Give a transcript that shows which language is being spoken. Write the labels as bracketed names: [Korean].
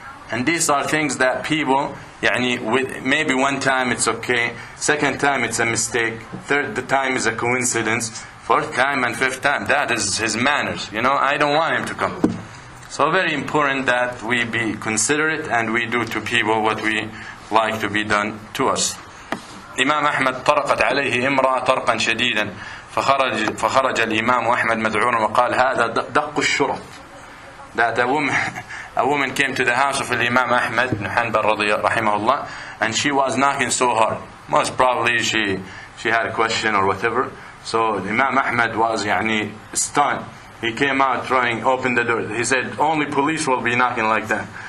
[English] And these are things that people, maybe one time it's okay, second time it's a mistake, third time is a coincidence, fourth time and fifth time, that is his manners. I don't want him to come. So very important that we be considerate and we do to people what we like to be done to us. [Arabic] Imam Ahmad طرقت عليه امرأة طرقا شديدا فخرج الإمام أحمد مذعورا وقال هذا دق الشرط. [English] That a woman came to the house of Imam Ahmad ibn Hanbal rahimahullah, and she was knocking so hard. Most probably she had a question or whatever. So Imam Ahmad was stunned. He came out trying open the door. He said only police will be knocking like that.